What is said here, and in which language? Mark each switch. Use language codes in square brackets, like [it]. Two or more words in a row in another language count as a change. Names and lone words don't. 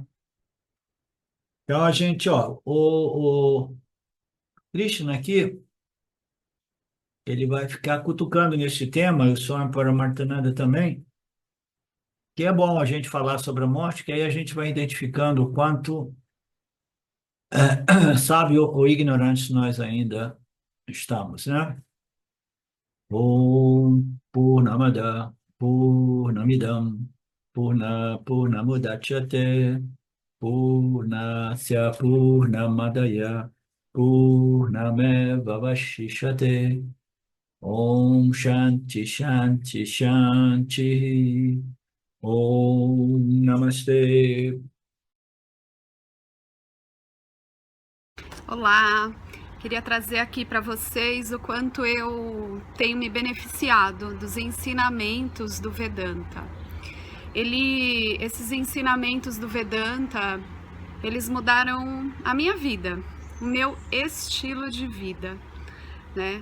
[pt] Então, a gente, ó, o Krishna aqui, ele vai ficar cutucando nesse tema, e o Swami Paramarthananda também, que é bom a gente falar sobre a morte, que aí a gente vai identificando o quanto sábio ou ignorante nós ainda estamos, né? [sa] ॐ पूर्णमदः पूर्णमिदं पूर्णमुदच्यते पूर्णस्य पूर्णमादाय पूर्णमेव अवशिष्यते ॐ शान्तिः शान्तिः शान्तिः ॐ नमस्ते. [pt] Olá, queria trazer aqui para vocês o quanto eu tenho me beneficiado dos ensinamentos do Vedanta. Esses ensinamentos do Vedanta, eles mudaram a minha vida, o meu estilo de vida, né?